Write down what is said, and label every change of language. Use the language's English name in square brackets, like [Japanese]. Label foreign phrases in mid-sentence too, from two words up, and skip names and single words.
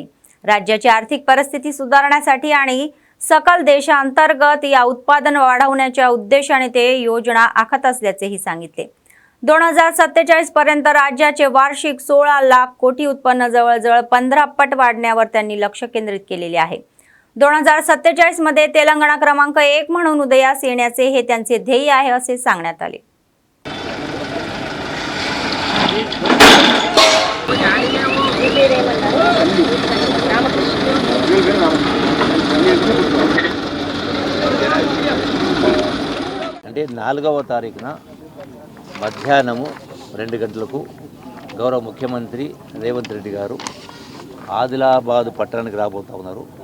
[Marathi] राज्याची आर्थिक परिस्थिती सुधारण्यासाठी आणि सकल देशांतर्गत या उत्पादन वाढवण्याच्या उद्देशाने ते योजना आखत असल्याचेही सांगितले। 2047 पर्यंत राज्याचे वार्षिक 16 लाख कोटी उत्पन्न जवळजवळ 15 पट वाढण्यावर त्यांनी लक्ष केंद्रित केलेले आहे. 2047 मध्ये तेलंगणा क्रमांक 1 म्हणून उदयास येण्याचे हे त्यांचे ध्येय आहे असे सांगण्यात आले. [Telugu] అంటే 4వ తారీఖున మధ్యాహ్నము 2 గంటలకు గౌరవ ముఖ్యమంత్రి రేవంత్ రెడ్డి గారు ఆదిలాబాద్ పట్టణానికి రాబోతూ ఉన్నారు.